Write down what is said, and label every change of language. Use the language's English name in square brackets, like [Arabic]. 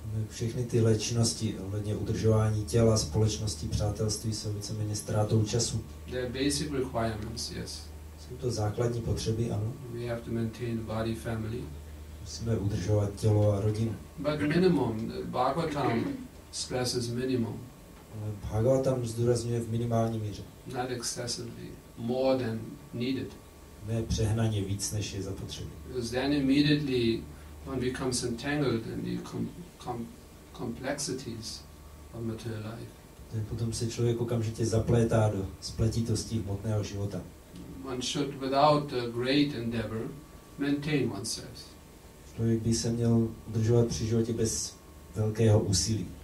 [Czech] Všechny tyhle činnosti ohledně udržování těla, společnosti, přátelství jsou víceméně ztrátou času. [English] They are basic requirements, yes. [Czech] Jsou to základní potřeby, ano. [English] We have to maintain body, family. [Czech] Musíme udržovat tělo a rodinu. [English] But minimum, Bhagavatam stresses minimum. [Czech] Ale Bhagavatam zdůrazňuje v minimální míře. [English] Not excessively, more than needed. [Czech] Ne přehnaně víc, než je zapotřebí. [English] Because then immediately one becomes entangled in the complexities of material life. [Czech] Potom se člověk okamžitě zaplétá do spletitostí hmotného života. [English] One should, without a great endeavor, maintain oneself. [Czech] Člověk by se měl udržovat při životě bez velkého úsilí.